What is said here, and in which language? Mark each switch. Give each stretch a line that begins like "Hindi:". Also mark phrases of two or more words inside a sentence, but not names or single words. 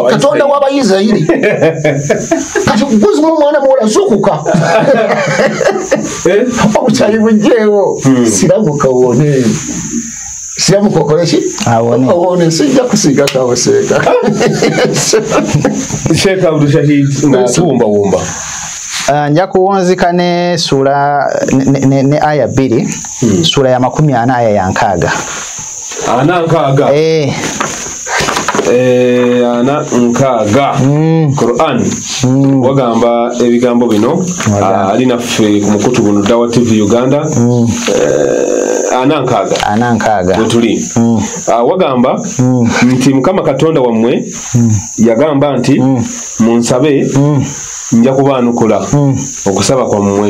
Ganda: Katonda w'Abayisirayiri kati gwozimu omwana muwola zukuka obukyali bujjeewo siramuka wone siramuka okoleki awone sijja kusiga kawo Seeka Sheikh Abdul Shahid ng'atuwumbawumba nja kuwunzika ne sura ne aya 2 sura ya 40 aya ya 6 ana nkaaga Quran wagamba ebigambo bino ali naffe ku mukutu guno Dawa TV Uganda ana nkaaga wetuli wagamba nti Mukama Katonda wammwe yagamba nti munsabe nja kubaanukula okusaba kwammwe